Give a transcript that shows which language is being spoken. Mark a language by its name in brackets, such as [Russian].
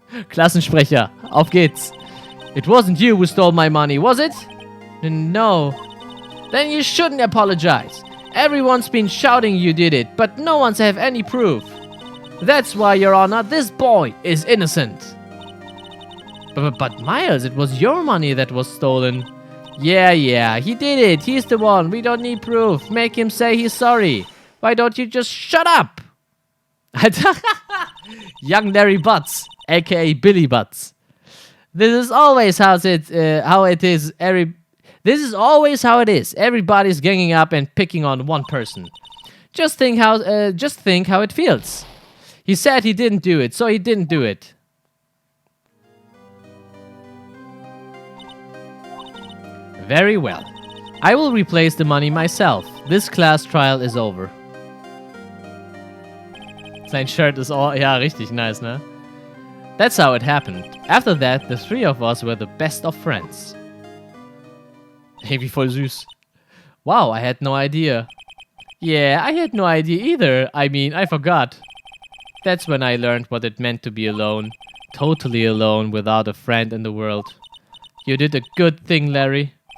[German] Klassensprecher, auf geht's. [English] It wasn't you who stole my money, was it? No. Then you shouldn't apologize. Everyone's been shouting you did it, but no one's have any proof. That's why, Your Honor, this boy is innocent. But Miles, it was your money that was stolen. Yeah, he did it. He's the one. We don't need proof. Make him say he's sorry. Why don't you just shut up? Young Larry Butts, aka Billy Butts. This is always how it is. This is always how it is. Everybody's ganging up and picking on one person. Just think how it feels. He said he didn't do it, so he didn't do it. Very well. I will replace the money myself. This class trial is over. [German] Sein Shirt ist all, ja, richtig nice, ne? [English] That's how it happened. After that, the three of us were the best of friends. Hey, [German] wie voll süß. [English] Wow, I had no idea. Yeah, I had no idea either. I mean, I forgot. That's when I learned what it meant to be alone. Totally alone, without a friend in the world. You did a good thing, Larry.